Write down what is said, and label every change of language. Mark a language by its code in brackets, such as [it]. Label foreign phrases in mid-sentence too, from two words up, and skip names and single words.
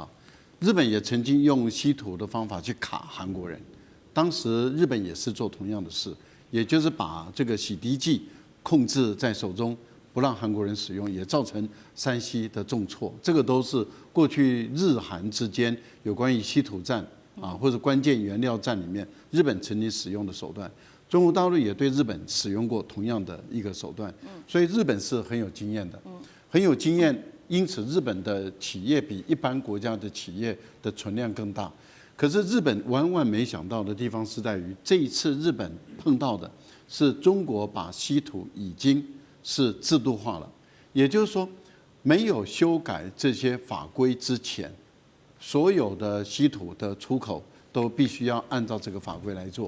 [zh] 日本也曾經用稀土的方法去卡韓國人，當時日本也是做同樣的事，也就是把這個洗滌劑控制在手中，不讓韓國人使用，也造成山西的重挫。這個都是過去日韓之間有關於稀土戰啊，或者關鍵原料戰裡面，日本曾經使用的手段。中國大陸也對日本使用過同樣的一個手段，所以日本是很有經驗的，很有經驗。因此，日本的企業比一般國家的企業的存量更大。可是，日本萬萬沒想到的地方是在於，這一次日本碰到的是中國把稀土已經是制度化了，也就是說，沒有修改這些法規之前，所有的稀土的出口都必須要按照這個法規來做。